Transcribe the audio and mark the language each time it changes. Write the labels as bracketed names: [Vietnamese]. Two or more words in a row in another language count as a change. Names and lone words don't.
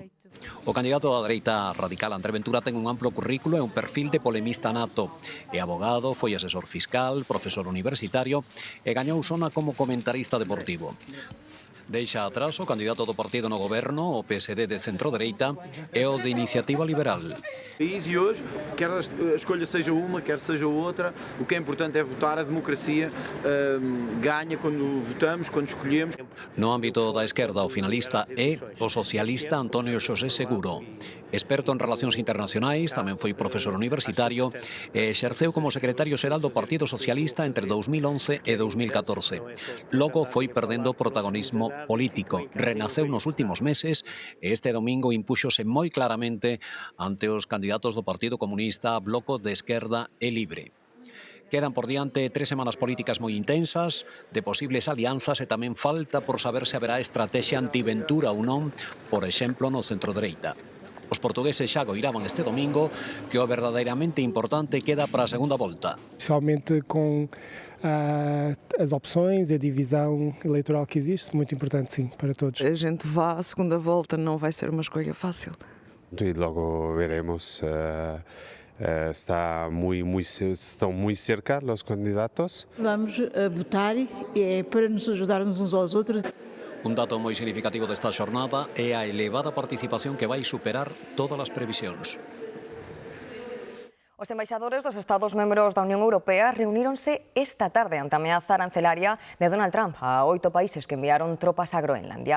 [Galician] O candidato da dereita radical André Ventura ten un amplo currículo e un perfil de polemista nato. É abogado, foi asesor fiscal, profesor universitario e gañou sona como comentarista deportivo. Deixa atrás o candidato do partido no goberno, o PSD de centro-dereita, e o de Iniciativa Liberal. [Portuguese] E hoje, quer a escolha seja uma, quer seja outra, o que é importante é votar. A democracia ganha quando votamos, quando escolhemos. [Galician] No ámbito da esquerda, o finalista é o socialista Antonio Xosé Seguro. Experto en relacións internacionais, tamén foi profesor universitario e exerceu como secretario xeral do Partido Socialista entre 2011 e 2014. Logo foi perdendo protagonismo político. Renaceu nos últimos meses e este domingo impúxose moi claramente ante os candidatos do Partido Comunista, Bloco de Esquerda e Libre. Quedan por diante 3 semanas políticas moi intensas, de posibles alianzas e tamén falta por saber se haberá estrategia anti-Ventura ou non, por exemplo, no centro-dereita. Os portugueses xa goiraban este domingo que o verdadeiramente importante queda para a segunda volta. [Portuguese] Especialmente com as opções e a divisão eleitoral que existe, muito importante, sim, para todos. A gente vá à segunda volta, não vai ser uma escolha fácil. E logo veremos. Estão muito cercados os candidatos. Vamos votar para nos ajudarmos uns aos outros. [Galician] Un dato moi significativo desta xornada é a elevada participación que vai superar todas as previsións. Os embaixadores dos Estados membros da Unión Europea reuníronse esta tarde ante a ameaza arancelaria de Donald Trump a 8 países que enviaron tropas a Groenlandia.